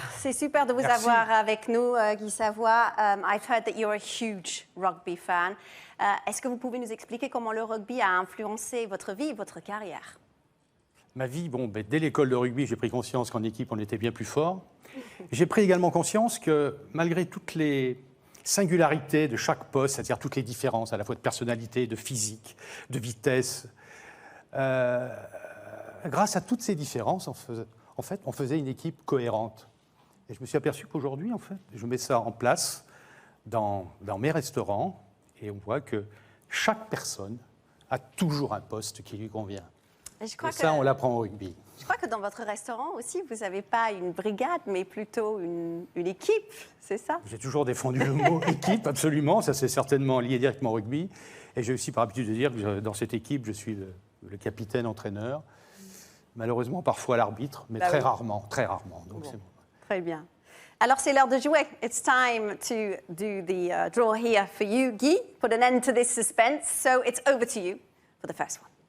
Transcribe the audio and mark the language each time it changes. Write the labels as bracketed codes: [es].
[fr] C'est super de vous avoir avec nous, Guy Savoy. [en] I've heard that you're a huge rugby fan. [fr] Est-ce que vous pouvez nous expliquer comment le rugby a influencé votre vie, votre carrière? Ma vie, dès l'école de rugby, j'ai pris conscience qu'en équipe, on était bien plus fort. J'ai pris également conscience que malgré toutes les singularités de chaque poste, c'est-à-dire toutes les différences à la fois de personnalité, de physique, de vitesse, grâce à toutes ces différences, on faisait une équipe cohérente. Et je me suis aperçu qu'aujourd'hui, je mets ça en place dans mes restaurants et on voit que chaque personne a toujours un poste qui lui convient. Et ça, on l'apprend au rugby. Je crois que dans votre restaurant aussi, vous n'avez pas une brigade, mais plutôt une équipe, c'est ça? J'ai toujours défendu le mot équipe, absolument. Ça, c'est certainement lié directement au rugby. Et j'ai aussi par habitude de dire que dans cette équipe, je suis le capitaine entraîneur. Malheureusement, parfois l'arbitre, mais très rarement. Donc c'est bon. Très bien. Alors, c'est l'heure de jouer. [en] It's time to do the draw here for you, Guy. Put an end to this suspense. So it's over to you for the first one.